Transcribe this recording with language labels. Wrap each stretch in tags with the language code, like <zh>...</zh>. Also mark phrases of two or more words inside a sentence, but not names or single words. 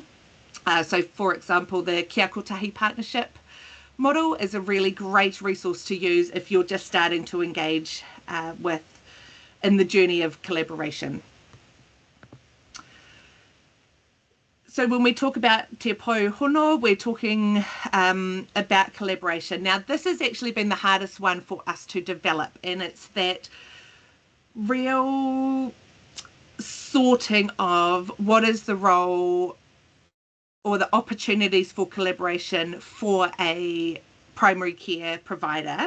<en>So, for example, the Kia Kotahi partnership model is a really great resource to use if you're just starting to engage in the journey of collaboration. So when we talk about</en> <mi>te pou hono,</mi> <en>we're talking about collaboration. Now, this has actually been the hardest one for us to develop, and it's that real sorting of what is the role or the opportunities for collaboration for a primary care provider.</en>